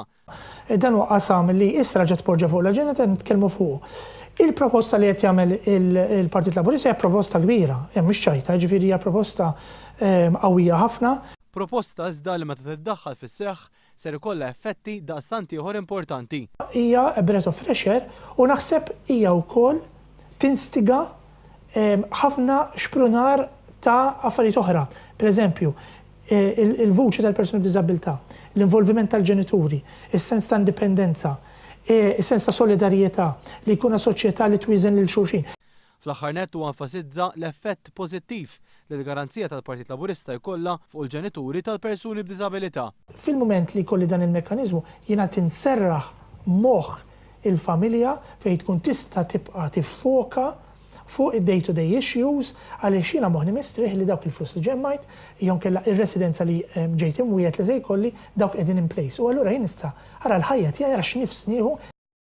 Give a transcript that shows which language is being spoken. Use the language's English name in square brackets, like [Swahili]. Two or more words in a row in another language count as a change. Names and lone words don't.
[Maltese] Dan huwa qasam li issa raġet poġġa fuq l-aġenda qed nitkellmu fuq. Il-proposta li qed jagħmel il-Partit Laburista hija proposta kbira, hemm mhix ċajta, ġifieri hija proposta qawwija ħafna. Proposta iżda li meta tiddaħħal fis-seħħ ser ikollha effetti daqstant ieħor importanti. Hija [English] breath of fresh air [Maltese] u naħseb hija wkoll tinstiga ħafna xprunar ta' affarijiet oħra. Pereżempju, il-vuċi tal-persuni b'diżabilità, l-involviment tal-ġenituri, is-sens ta' indipendenza, is-sens ta' solidarjetà li jkun soċjetà li twiżen lil xulxin. Fl-aħħar nett huwa enfasizza l-effett pożittiv li l-garanzija tal-Partit Laburista jkollha fuq il-ġenituri tal-persuni b'diżabilità. Fil-mument li jkolli dan il-mekkaniżmu jiena tinserraħ moħħ il-familja fejn tkun tista' tibqa' tiffoka fuq id- [English] day-to-day issues [Maltese] għaliex jiena moħħni mistrieħ li dawk il-flus li ġemmajt jew kellha ir-residenza li ġejt imwiegħed li se jkolli dawk qegħdin [English] in place. [Maltese] U allura jien nista' ara l-ħajja tiegħi ara x'nifs nieħu